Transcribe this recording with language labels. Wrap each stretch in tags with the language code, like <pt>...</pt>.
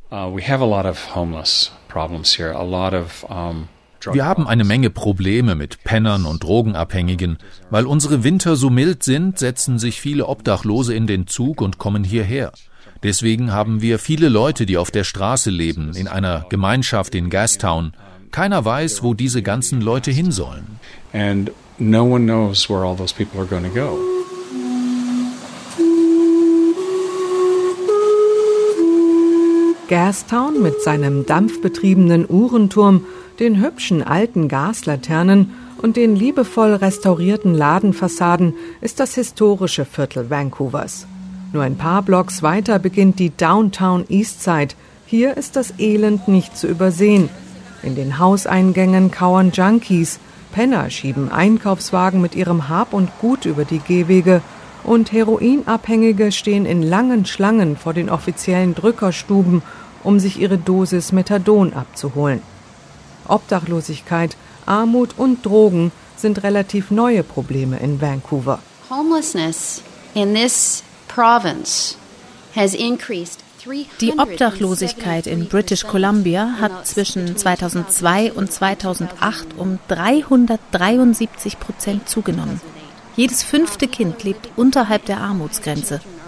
<de>Wir haben eine Menge Probleme mit Pennern und Drogenabhängigen. Weil unsere Winter so mild sind, setzen sich viele Obdachlose in den Zug und kommen hierher. Deswegen haben wir viele Leute, die auf der Straße leben, in einer Gemeinschaft in Gastown. Keiner weiß, wo diese ganzen Leute hin sollen.</de> <en>And no one knows where all those people are going to go.</en> <de>Gastown mit seinem dampfbetriebenen Uhrenturm, den hübschen alten Gaslaternen und den liebevoll restaurierten Ladenfassaden ist das historische Viertel Vancouvers. Nur ein paar Blocks weiter beginnt die Downtown Eastside. Hier ist das Elend nicht zu übersehen. In den Hauseingängen kauern Junkies, Penner schieben Einkaufswagen mit ihrem Hab und Gut über die Gehwege und Heroinabhängige stehen in langen Schlangen vor den offiziellen Drückerstuben, um sich ihre Dosis Methadon abzuholen. Obdachlosigkeit, Armut und Drogen sind relativ neue Probleme in Vancouver.</de> <en>Homelessness in this province has increased.</en> <de>Die Obdachlosigkeit in British Columbia hat zwischen 2002 und 2008 um 373% zugenommen. Jedes fünfte Kind lebt unterhalb der Armutsgrenze.</de>